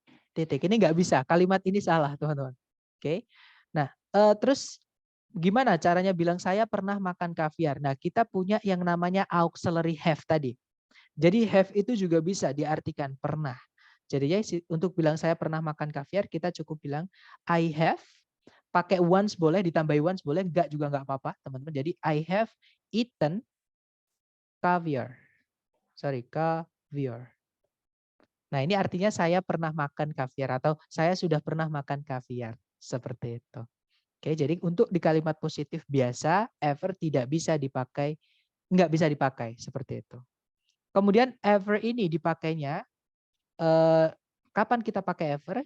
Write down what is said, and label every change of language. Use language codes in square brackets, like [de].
[id] Titik. Ini nggak bisa. Kalimat ini salah teman-teman. Oke. Nah terus gimana caranya bilang saya pernah makan kaviar? Nah kita punya yang namanya auxiliary have tadi. Jadi have itu juga bisa diartikan pernah. Jadi ya untuk bilang saya pernah makan kaviar kita cukup bilang [en] I have. [id] Pakai once boleh, ditambahi once boleh, enggak juga enggak apa-apa teman-teman. [en] Jadi I have eaten caviar. Sorry, caviar. [id] Nah, ini artinya saya pernah makan kaviar atau saya sudah pernah makan kaviar. Seperti itu. Oke, jadi untuk di kalimat positif biasa, ever tidak bisa dipakai, nggak bisa dipakai. Seperti itu. Kemudian ever ini dipakainya, kapan kita pakai ever?